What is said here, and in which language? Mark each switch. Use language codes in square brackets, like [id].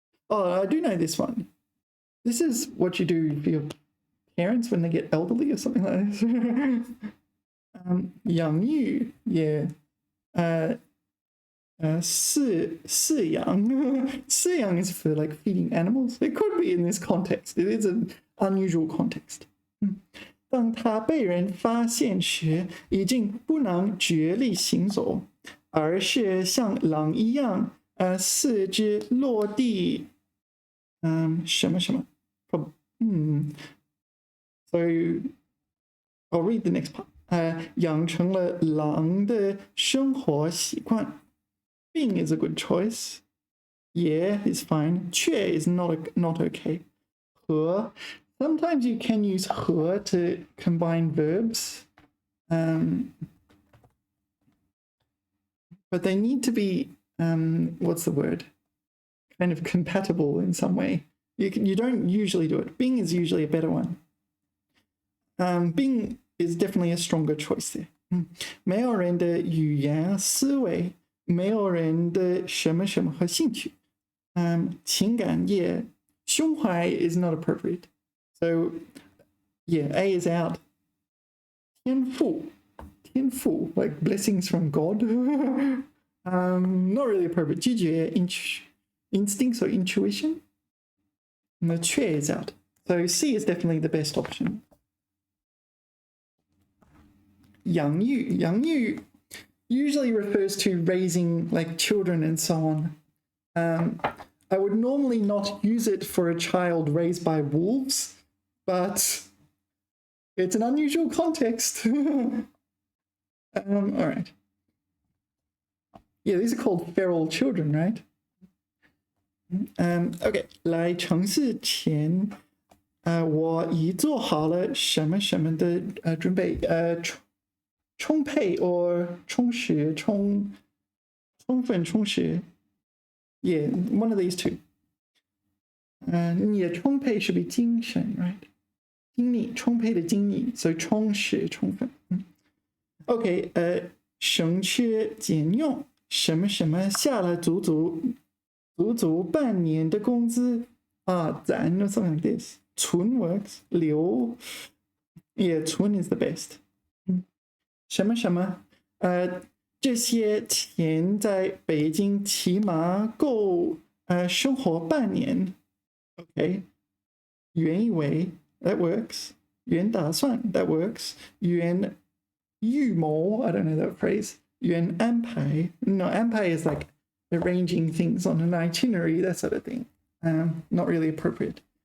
[en] Oh, I do know this one. This is what you do for your parents when they get elderly or something like this. [zh] 养育, yeah. 饲养. [en] 饲养 is for like feeding animals. It could be in this context. It is an unusual context. [zh] 当他被人发现时，已经不能直立行走，而是像狼一样，四肢落地，什么什么。 [en] So I'll read the next part. [zh] 养成了狼的生活习惯。 [en] Being is a good choice. Yeah is fine. 却 is not okay. 和 sometimes you can use 和 to combine verbs. But they need to be what's the word? Kind of compatible in some way. You don't usually do it. Being is usually a better one. Being is definitely a stronger choice there. [zh] 没有人的语言思维，没有人的什么什么和兴趣。情感也，胸怀 [en] is not appropriate. So yeah, A is out. 天赋 like blessings from God. Not really appropriate. 直觉 instincts or intuition. And the 却 is out. So C is definitely the best option. 养育 usually refers to raising like children and so on. I would normally not use it for a child raised by wolves, but it's an unusual context. All right. Yeah, these are called feral children, right? Okay. [zh] 来城市前，我已做好了什么什么的准备，充沛 or 充实，充分充实。 [en] Yeah, one of these two. 你的充沛 should be 精神, right? [zh] 精力，充沛的精力，所以充实，充分。OK, 省吃俭用，什么什么下了足足半年的工资啊，攒 [en] or something like this. 存 works, 留 yeah, 存 is the best. [zh] 什么什么这些钱在北京起码够生活半年。 [en] OK, 原以为 that works. 原打算 that works. 原预谋 I don't know that phrase. 原安排 no, 安排 is like arranging things on an itinerary, that sort of thing. Not really appropriate.